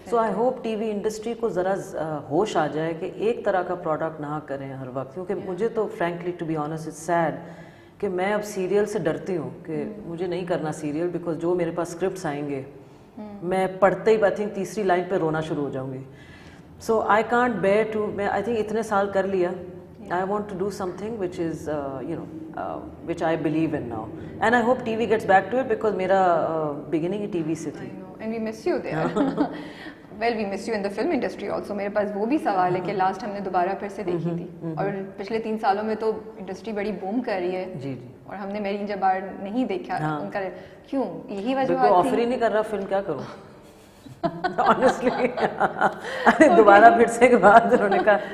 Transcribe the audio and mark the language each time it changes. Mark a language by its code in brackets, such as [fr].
[en] so I hope [ur] T V industry کو ذرا ہوش آ جائے کہ ایک طرح کا پروڈکٹ نہ کریں ہر وقت, کیونکہ مجھے تو [en] frankly to be honest it's said [ur] کہ میں اب سیریل سے ڈرتی ہوں کہ مجھے نہیں کرنا سیریل, بیکاز جو میرے پاس اسکرپٹس آئیں گے میں پڑھتے ہی آئی تھنک تیسری لائن پہ رونا شروع ہو جاؤں گی. [en] so I can't bear to, میں I think [ur] اتنے سال کر لیا. [en] I want to do something which is, which I believe in now. And I hope TV gets back to it because [ur] میرا beginning ہی TV سے تھی. [en] I know, and we miss you there. Well, we miss you in the film industry also. [ur] میرے پاس وہ بھی سوال ہے کہ last ہم نے دوبارہ پھر سے دیکھی تھی, اور پچھلے 3 سالوں میں تو انڈسٹری بڑی بوم کر رہی ہے. جی جی. اور ہم نے میری جبار نہیں دیکھا ان کا, کیوں؟ یہی وجہ تھی. آفر ہی نہیں کر رہا فلم, کیا کروں honestly. دوبارہ پھر سے کے بعد انہوں نے کہا